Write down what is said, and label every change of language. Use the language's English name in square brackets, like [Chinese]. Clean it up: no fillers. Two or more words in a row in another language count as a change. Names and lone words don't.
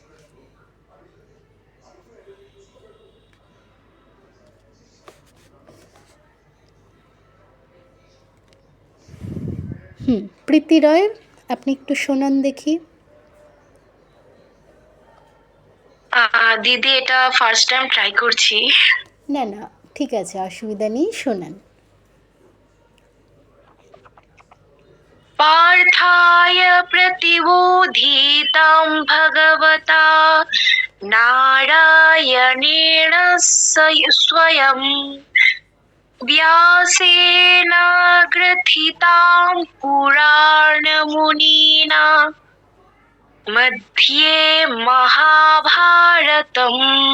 [Bangla] প্রীতি রয়, আপনি একটু শোনান দেখি। দিদি, এটা [English] first time try [Bangla] করছি। না না, ঠিক আছে, অসুবিধা নেই, শোনান। [Sanskrit] पार्थाय प्रतिबोधितं भगवता नारायणेण स्वयं व्यासेन ग्रथितां पुराणमुनिना मध्ये महाभारतम्